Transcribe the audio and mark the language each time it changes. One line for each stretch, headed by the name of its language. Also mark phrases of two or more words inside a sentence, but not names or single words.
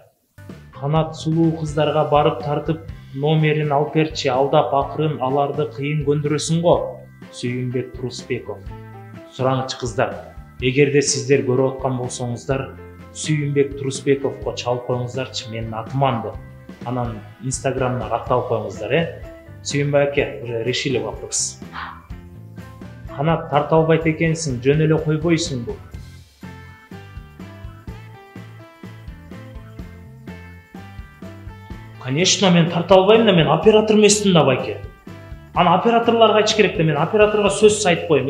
Kyrgyz: Канат сулуу кыздарга барып тартып номерин алып берчи, алдап акырын аларды кыйын көндүрөсүң го. Сүйүнбек Турусбеков. Сураңчы кыздар, эгерде сиздер көрүп аткан болсоңуздар, Сүйүнбек Турусбековго чалып коюңуздарчы, менин атыман деп. Анан Инстаграмына катталып коюңуздар, Сүйүнбек ака,
Russian: уже решили вопрос.
Kyrgyz: Канат тарта албайт экенсиң, жөн эле койбойсуңбу? Конечно, мен тарта албайм да, мен оператор эмесмин да байке. Аны операторлорго айтыш керек да, мен операторго сөз айтып коем.